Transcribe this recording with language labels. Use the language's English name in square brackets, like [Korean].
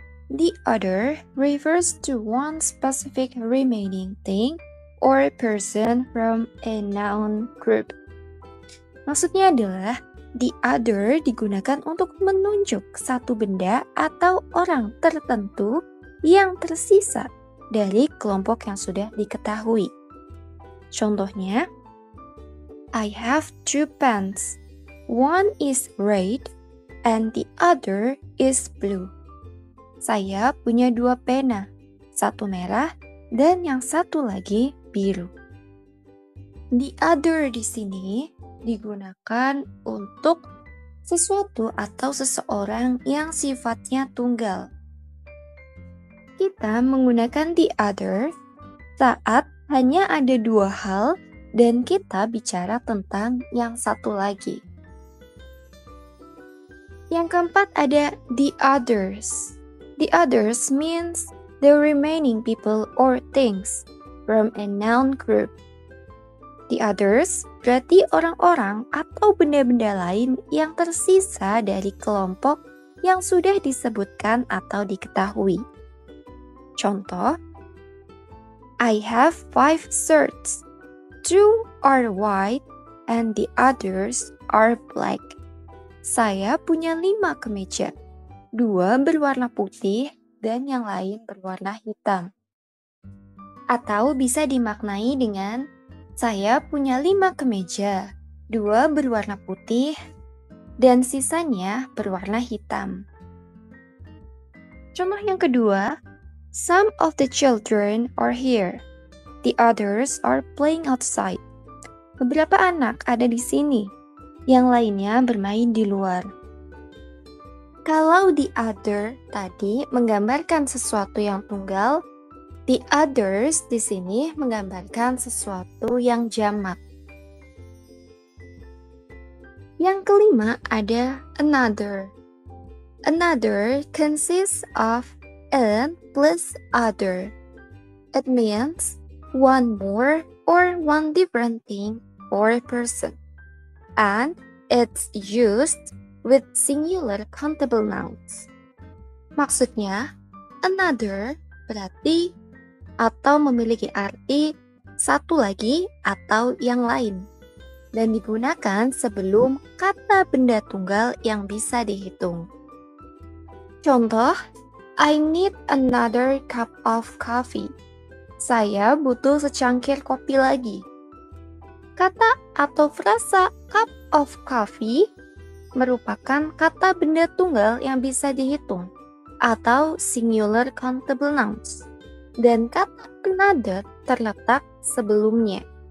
[English] The other refers to one specific remaining thing or person from a noun group. [Indonesian] Maksudnya adalah the other digunakan untuk menunjuk satu benda atau orang tertentu yang tersisa dari kelompok yang sudah diketahui. Contohnya, [English] I have two pens. One is red and the other is blue. [Indonesian] Saya punya dua pena, satu merah dan yang satu lagi biru. The other di sini digunakan untuk sesuatu atau seseorang yang sifatnya tunggal. Kita menggunakan the other saat hanya ada dua hal dan kita bicara tentang yang satu lagi. Yang keempat ada the others. [English] The others means the remaining people or things from a noun group. [Indonesian] The others berarti orang-orang atau benda-benda lain yang tersisa dari kelompok yang sudah disebutkan atau diketahui. Contoh, [English] I have 5 shirts. 2 are white and the others are black. [Indonesian] Saya punya 5 kemeja. 2 berwarna putih dan yang lain berwarna hitam. Atau bisa dimaknai dengan saya punya 5 kemeja. 2 berwarna putih dan sisanya berwarna hitam. Contoh yang kedua, [English] some of the children are here. The others are playing outside. [Indonesian] Beberapa anak ada di sini. Yang lainnya bermain di luar. Kalau the other tadi menggambarkan sesuatu yang tunggal, the others di sini menggambarkan sesuatu yang jamak. Yang kelima ada another. [English] Another consists of an plus other. It means one more or one different thing or person. And it's used with singular countable nouns. [Indonesian] Maksudnya, another berarti atau memiliki arti satu lagi atau yang lain. Dan digunakan sebelum kata benda tunggal yang bisa dihitung. Contoh, [English] I need another cup of coffee. [Indonesian] Saya butuh secangkir kopi lagi. Kata atau frasa cup of coffee merupakan kata benda tunggal yang bisa dihitung atau [English] singular countable nouns. [Indonesian] Dan kata another terletak sebelumnya.